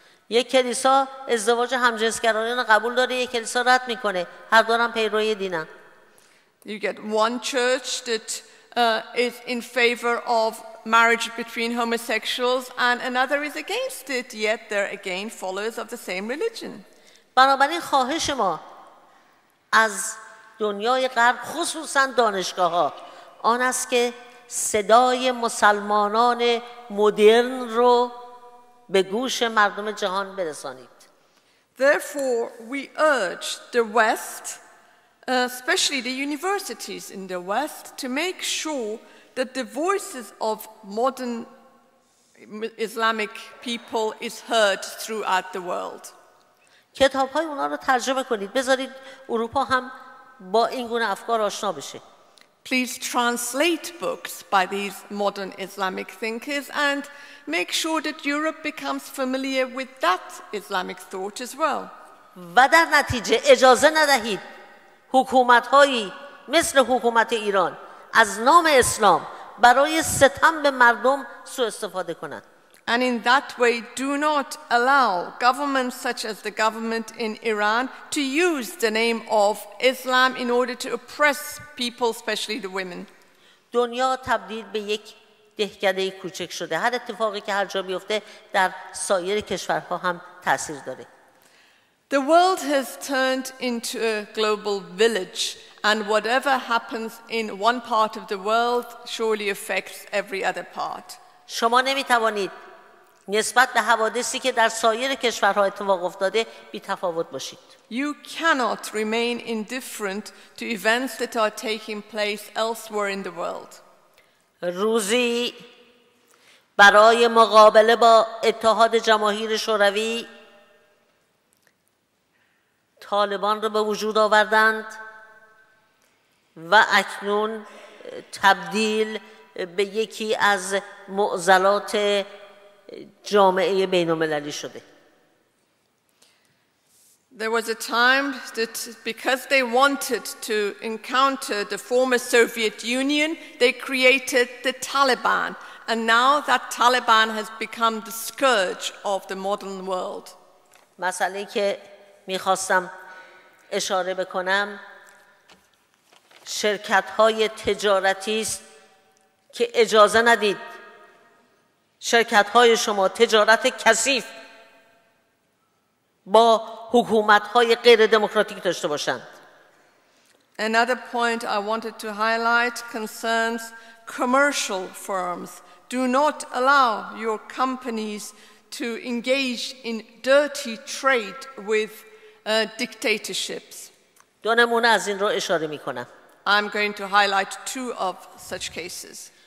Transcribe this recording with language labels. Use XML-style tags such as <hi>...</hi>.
<fa>یک کلیسا ازدواج همجنسگرایان قبول داره، یک کلیسا رد میکنه. هر دو هم پیروی دینن.</fa> <en>You get one church that is in favor of marriage between homosexuals and another is against it, yet they're again followers of the same religion.</en> <fa>بنابراین خواهش ما از دنیای غرب خصوصا دانشگاه‌ها آن است که صدای مسلمانان مدرن رو به گوش مردم جهان برسانید.</fa> <en>Therefore, we urge the West, especially the universities in the West, to make sure that the voices of modern Islamic people is heard throughout the world.</en> <fa>کتاب‌های اونا رو ترجمه کنید. بذارید اروپا هم با این گونه افکار آشنا بشه.</fa> <en>Please translate books by these modern Islamic thinkers and make sure that Europe becomes familiar with that Islamic thought as well.</en> <fa>و در نتیجه اجازه ندهید حکومت‌هایی مثل حکومت ایران از نام اسلام برای ستم به مردم سوء استفاده کنند.</fa> <en>And in that way, do not allow governments such as the government in Iran to use the name of Islam in order to oppress people, especially the women.</en> <fa>دنیا تبدیل به یک دهکده کوچک شده. هر اتفاقی که هر جا بیفته در سایر کشورها هم تأثیر داره.</fa> <en>The world has turned into a global village, and whatever happens in one part of the world surely affects every other part.</en> <fa>شما نمیتوانید نسبت به حوادثی که در سایر کشورها اتفاق افتاده بی تفاوت باشید.</fa> <en>You cannot remain indifferent to events that are taking place elsewhere in the world.</en> <fa>روزی برای مقابله با اتحاد جماهیر شوروی طالبان را به وجود آوردند و اکنون تبدیل به یکی از معضلات جامعه بین‌المللی شده.</fa> <en>There was a time that because they wanted to encounter the former Soviet Union, they created the Taliban. And now that Taliban has become the scourge of the modern world.</en> <fa>مسئله که میخواستم اشاره بکنم شرکت‌های تجارتی است که اجازه ندید شرکت‌های شما تجارت کثیف با حکومت‌های غیر دموکراتیک داشته باشند.</fa> <en>Another point I wanted to highlight concerns commercial firms. Do not allow your companies to engage in dirty trade with dictatorships.</en> <fa>دو نمونه از این رو اشاره می‌کنم.</fa> <en>I'm going to highlight two of such cases.</en>